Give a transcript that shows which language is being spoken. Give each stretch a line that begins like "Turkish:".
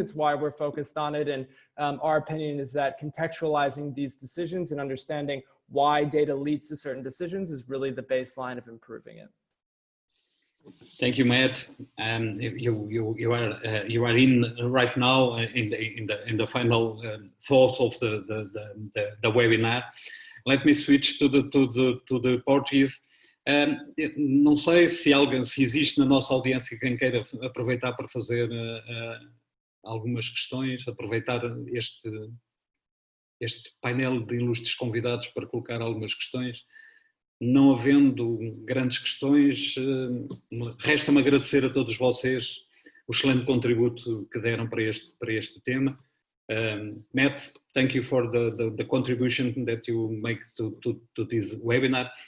English: It's why we're focused on it. And our opinion is that contextualizing these decisions and understanding why data leads to certain decisions is really the baseline of improving it. Thank you, Matt. You are in right now in the final thoughts of the webinar. Let me switch to the Portuguese.
Portuguese: Não sei se existe na nossa audiência quem queira aproveitar para fazer algumas questões, aproveitar este painel de ilustres convidados para colocar algumas questões. Não havendo grandes questões, resta-me agradecer a todos vocês o excelente contributo que deram para este tema.
English: Matt, thank you for the contribution that you make to this webinar.